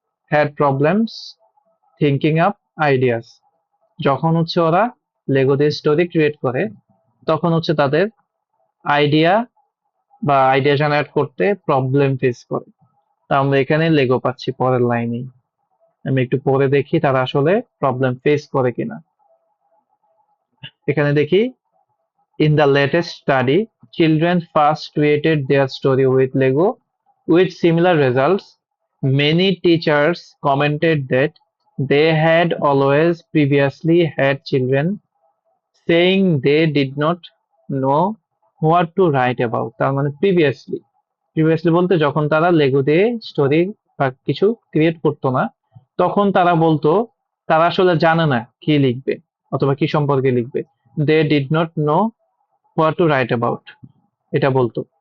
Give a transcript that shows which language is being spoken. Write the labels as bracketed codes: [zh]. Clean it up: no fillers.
[en] had problems thinking up ideas, [bn] যখন হচ্ছে ওরা লেগো দিয়ে স্টোরি ক্রিয়েট করে তখন হচ্ছে তাদের আইডিয়া বা আইডিয়া জেনারেট করতে প্রবলেম ফেস করে। তা আমরা এখানে লেগো পাচ্ছি পরের লাইনেই। আমি একটু পরে দেখি তারা আসলে প্রবলেম ফেস করে কিনা। এখানে দেখি [en] in the latest study children first created their story with lego with similar results. Many teachers commented that they had always previously had children saying they did not know what to write about। [bn] তার মানে previously বলতে যখন তারা Lego দিয়ে story বা কিছু create করতো না তখন তারা বলতো তারা আসলে জানে না কি লিখবে অথবা কি সম্পর্কে লিখবে। [en] they did not know what to write about, [bn] এটা বলতো।